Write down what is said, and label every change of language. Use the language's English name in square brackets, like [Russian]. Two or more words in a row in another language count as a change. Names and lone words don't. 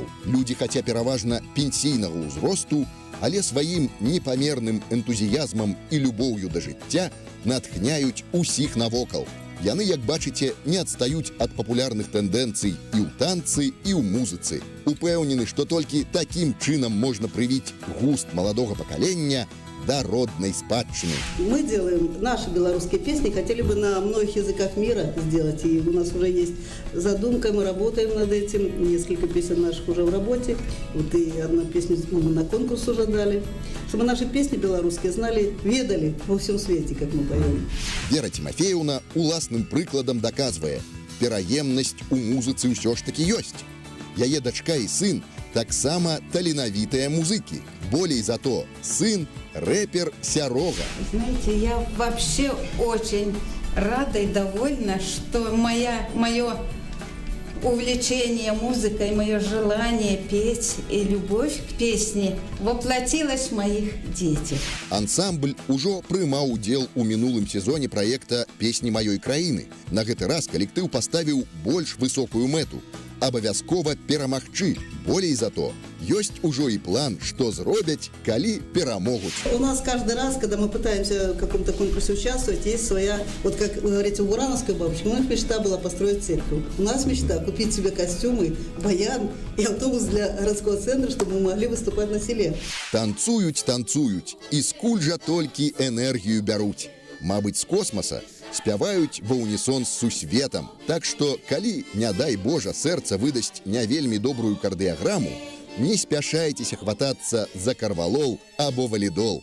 [Belarusian] Людзі, хаця пераважна пенсійнага ўзросту, але сваім непамерным энтузіязмам і любоўю да жыцця натхняюць усіх навокал. Яны, як бачыце, не адстаюць ад папулярных тэндэнцый і ў танцы, і ў музыцы. Упэўнены, што толькі такім чынам можна прывіць густ маладога пакалення до родной спадчины. [Russian] Мы делаем наши белорусские песни, хотели бы на многих языках мира сделать, и у нас уже есть задумка, мы работаем над этим, несколько песен наших уже в работе, вот и одну песню мы на конкурс уже дали, чтобы наши песни белорусские знали, ведали во всем свете, как мы поем. [Belarusian] Вера Тимофеевна уласным прыкладам доказывае, пераемнасць у музыцы ўсё ж таки ёсць. Яе дачка і сын таксама таленавітыя музыкі. Болей за то, сын рэпер Сярога. [Russian] Знаете, я вообще очень рада и довольна, что мое увлечение музыкой, мое желание петь и любовь к песне воплотилась в моих детях. [Belarusian] Ансамбль ужо прымаў удзел у мінулым сезоне праекта «Песні маёй краіны». На гэты раз калектыў паставіў больш высокую мэту – абавязкова перамагчы. Болей за то, ёсць ужо і план, што зробяць, калі перамогуць. [Russian] У нас каждый раз, когда мы пытаемся в каком-то конкурсе участвовать, есть своя, вот как вы говорите, у Бурановской бабушки, у них мечта была построить церковь. У нас мечта купить себе костюмы, баян и автобус для городского центра, чтобы мы могли выступать на селе. [Belarusian] Танцуюць, і скуль жа толькі энергію бяруць. Мабыць, з космоса спяваюць ва унісон з сусветам. Так што, калі, не дай Божа, сэрца выдасць не вельмі добрую кардыяграму, не спяшайцеся хватацца за карвалол або валідол.